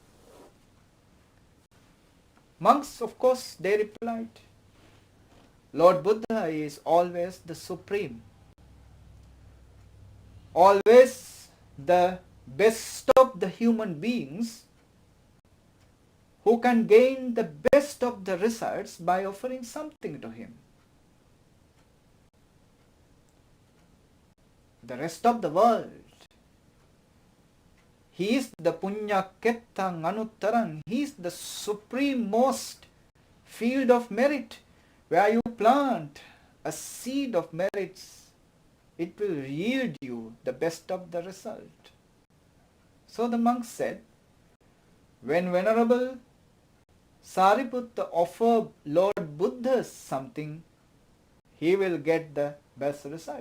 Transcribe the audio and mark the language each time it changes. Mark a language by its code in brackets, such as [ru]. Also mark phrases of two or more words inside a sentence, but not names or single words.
[en] Monks, of course, they replied, Lord Buddha is always the supreme, always the best of the human beings, who can gain the best of the results by offering something to him. The rest of the world, he is the [pi] punya kettang anuttarang, [en] he is the supreme most field of merit. Where you plant a seed of merits, it will yield you the best of the result. So the monk said, when Venerable Sariputta offer Lord Buddha something, he will get the best result.